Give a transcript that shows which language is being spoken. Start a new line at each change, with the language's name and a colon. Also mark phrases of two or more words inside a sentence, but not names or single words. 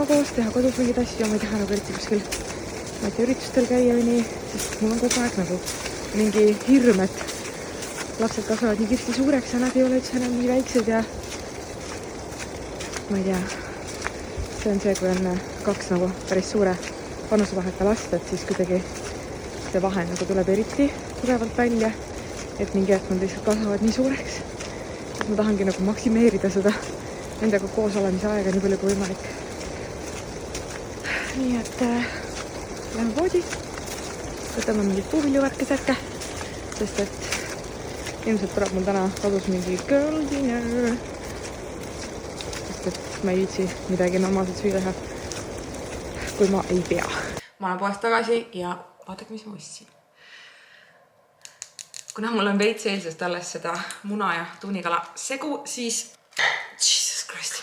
Estonian: koos, teha kodus mingid asju, ma ei taha nagu eriti kuskil ma ei tea, üritustel käia või nii, sest mul on kogu aeg nagu mingi hirm, et lapsed kasvavad nii kiiresti suureks ja nad ei ole üldse enam nii väiksed ja ma ei tea, see on see, kui on kaks nagu päris suure vanusevaheka last, et siis kuidagi see vahe nagu tuleb eriti tugevalt välja, et mingi hetk nad lihtsalt kasvavad nii suureks, et ma tahangi nagu maksimeerida seda nendega koos olemise aega nii palju kui võimalik. Nii et lähme poodi, võtame mingit puuviljuvärke särke, sest et ilmselt tuleb mul täna kodus mingi
English: girl dinner,
Estonian: sest et ma ei viitsi midagi normaalselt süüa, kui ma ei pea. Ma olen poest tagasi ja vaadake, mis ma ostsin. Kuna mul on veits eilsest alles seda muna ja tuunikala segu, siis
English: Jesus Christ.